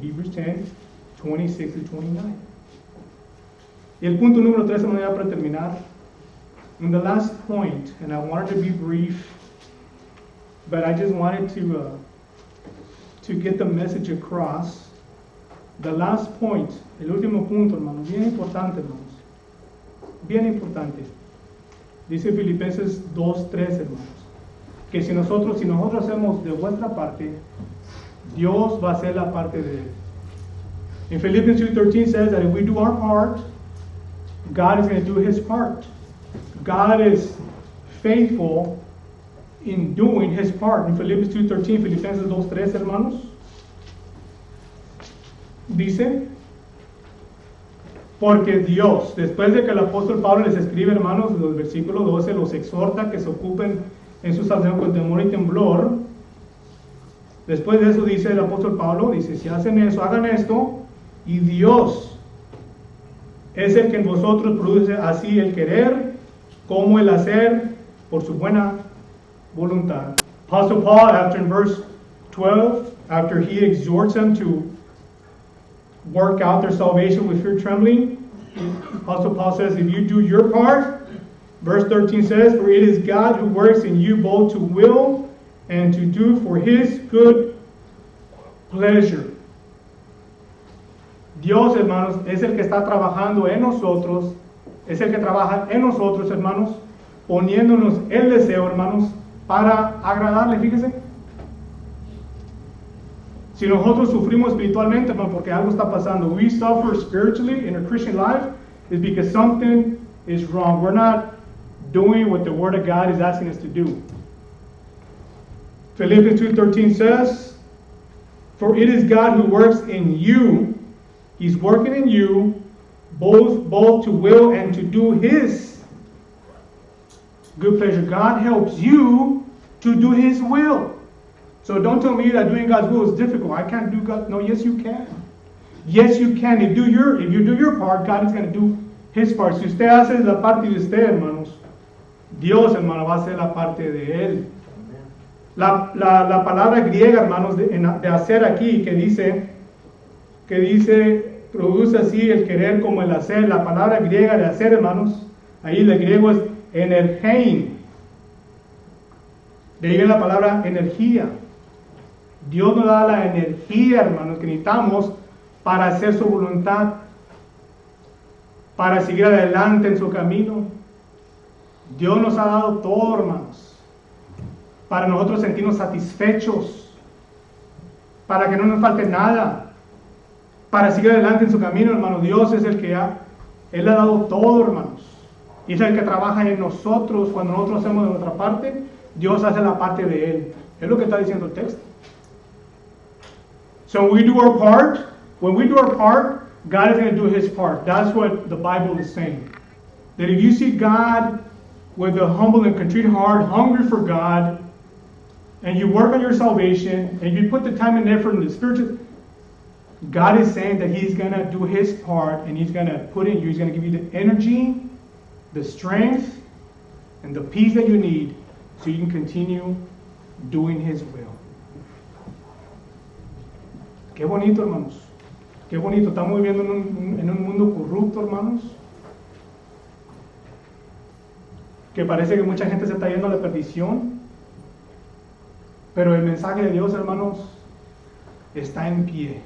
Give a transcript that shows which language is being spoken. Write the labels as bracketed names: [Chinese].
[English] Hebrews 10, 26 to 29. [Spanish] Y el punto número 3, hermanos, para terminar. [English] And the last point, and I wanted to be brief, but I just wanted to get the message across. The last point, [Spanish] el último punto, hermanos, bien importante, hermanos. Bien importante. Dice Filipenses 2:3, hermanos, que si nosotros hacemos de vuestra parte, Dios va a hacer la parte de él. [English] In Philippians 2:13 says that if we do our part, God is going to do His part. God is faithful in doing His part. In Philippians 2:13, [Spanish] Filipenses 2:3, hermanos, dice, porque Dios, después de que el apóstol Pablo les escribe, hermanos, en los versículos 12, los exhorta que se ocupen en su salvación con temor y temblor, Después de eso dice el apóstol Pablo, dice, si hacen eso, hagan esto, y Dios es el que en vosotros produce así el querer como el hacer por su buena voluntad. [English] Apostle Paul, after in verse 12, after he exhorts them to work out their salvation with fear and trembling, Apostle Paul says, if you do your part, verse 13 says, for it is God who works in you both to will and to do for his good pleasure. [Spanish] Dios, hermanos, es el que está trabajando en nosotros, es el que trabaja en nosotros, hermanos, poniéndonos el deseo, hermanos, para agradarle. Fíjese, si nosotros sufrimos espiritualmente, hermano, porque algo está pasando, [English] we suffer spiritually in our Christian life, is because something is wrong. We're not doing what the Word of God is asking us to do. Philippians 2:13 says, for it is God who works in you, He's working in you, both to will and to do His good pleasure. God helps you to do His will. So don't tell me that doing God's will is difficult. I can't do God. No, yes you can. Yes you can. If you do your part, God is going to do His part. [Spanish] Si usted hace la parte de usted, hermanos, Dios, hermano, va a hacer la parte de Él. La palabra griega, hermanos, de hacer aquí, que dice, produce así el querer como el hacer. La palabra griega de hacer, hermanos, ahí el griego es energein. De ahí viene la palabra energía. Dios nos da la energía, hermanos, que necesitamos para hacer su voluntad, para seguir adelante en su camino. Dios nos ha dado todo, hermanos, para nosotros sentirnos satisfechos, para que no nos falte nada, para seguir adelante en su camino, hermanos. Dios es el que Él ha dado todo, hermanos, y es el que trabaja en nosotros. Cuando nosotros hacemos de nuestra parte, Dios hace la parte de Él. Es lo que está diciendo el texto. [English] So when we do our part, God is going to do His part. That's what the Bible is saying. That if you see God with a humble and contrite heart, hungry for God, and you work on your salvation, and you put the time and effort in the spiritual, God is saying that He's going to do His part, and He's going to put in you, He's going to give you the energy, the strength, and the peace that you need so you can continue doing His will. [Spanish] Qué bonito, hermanos. Qué bonito. Estamos viviendo en un mundo corrupto, hermanos, que parece que mucha gente se está yendo a la perdición. Pero el mensaje de Dios, hermanos, está en pie.